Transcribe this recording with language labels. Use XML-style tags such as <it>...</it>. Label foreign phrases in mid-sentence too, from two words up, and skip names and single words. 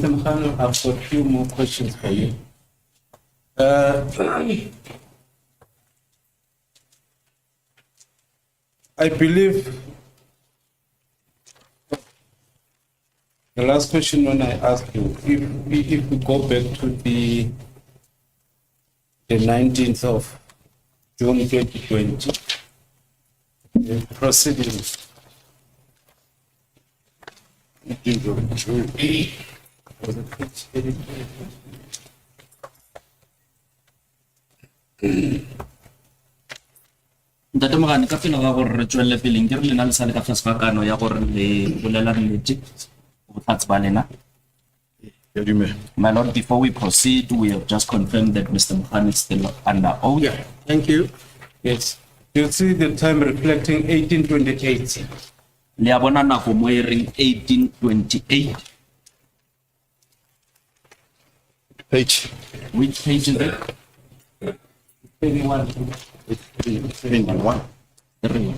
<en>Mkhano, I've got a few more questions for you. I believe the last question when I asked you, if we go back to the 19th of June 2020, the proceedings.</en> <tn>Ntate Mogane ka pele ga gore re tswelle pele ke re lena le sale ka tlase ga kano ya gore le bolela nnete botlhatsi ba lena.</tn> <en>My lord, before we proceed, we have just confirmed that Mr. Mogane is still under oath. Yeah, thank you. Yes. You see the time reflecting 1828.</en> <tn>Le a bona nako mo e reng 1828.</tn> <en>Page. Which page is it? 21. 21. 31.</en>